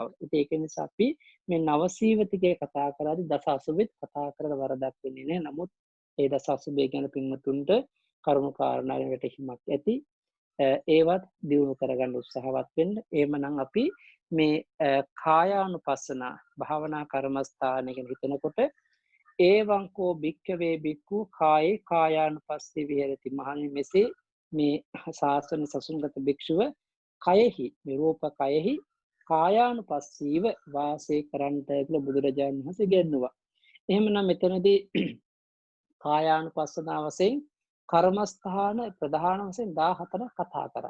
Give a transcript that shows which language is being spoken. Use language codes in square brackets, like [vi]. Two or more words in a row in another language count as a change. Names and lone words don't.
[si] ඉතින් ඒක නිසා අපි මේ නවසීවතිකේ කතා කරද්දී දස අසුබෙත් කතා කරලා වරදක් වෙන්නේ නැහැ. නමුත් ඒ දස අසුබේ ගැන පින්වතුන්ට කරුණු කාරණා වැටහීමක් ඇති. ඒවත් දියුණු කරගන්න උත්සාහවත් වෙන්න. එහෙමනම් අපි මේ කායානුපස්සන භාවනා කර්මස්ථානය ගැන හිතනකොට [pi] ඒවංකෝ භික්ඛවේ භික්ඛු කායේ කායානුපස්සී විහෙරති. [si] මහණෙනි මෙසේ මේ ශාසන සසුන්ගත භික්ෂුව කයෙහි නිරූප කයෙහි කායානුපස්සීව වාසය කරන්නට කියලා බුදුරජාණන් වහන්සේ ඉගැන්වුවා. එහෙමනම් මෙතනදී කායානුපස්සනාව වශයෙන් කර්මස්ථාන ප්‍රධාන වශයෙන් 14ක් කතා කරා.